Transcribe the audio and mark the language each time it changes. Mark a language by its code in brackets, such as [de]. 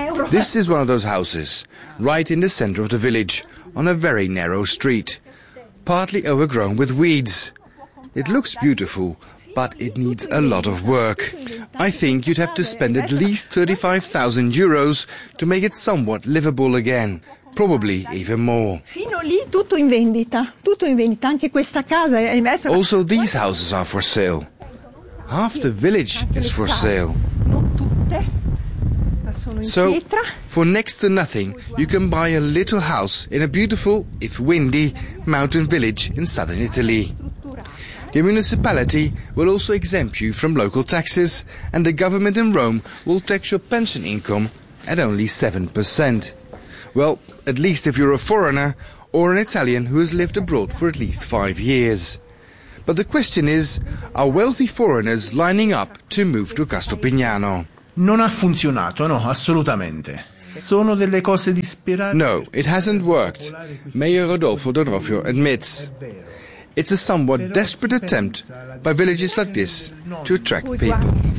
[en] This is one of those houses, right in the center of the village, on a very narrow street, partly overgrown with weeds. It looks beautiful, but it needs a lot of work. I think you'd have to spend at least €35,000 to make it somewhat livable again. Probably even more. [it] Fino lì tutto in vendita. Tutto in vendita, anche questa casa è messa. [en] Also, these houses are for sale. Half the village is for sale. [it] Non tutte, ma sono in pietra. [en] So, for next to nothing, you can buy a little house in a beautiful, if windy, mountain village in southern Italy. The municipality will also exempt you from local taxes, and the government in Rome will tax your pension income at only 7%. Well, at least if you're a foreigner or an Italian who has lived abroad for at least 5 years. But the question is, are wealthy foreigners lining up to move to Castropignano? [it] Non ha funzionato, no, assolutamente. Sono delle cose disperate. [en] No, it hasn't worked, Mayor Rodolfo D'Onofrio admits. It's a somewhat desperate attempt by villages like this to attract people.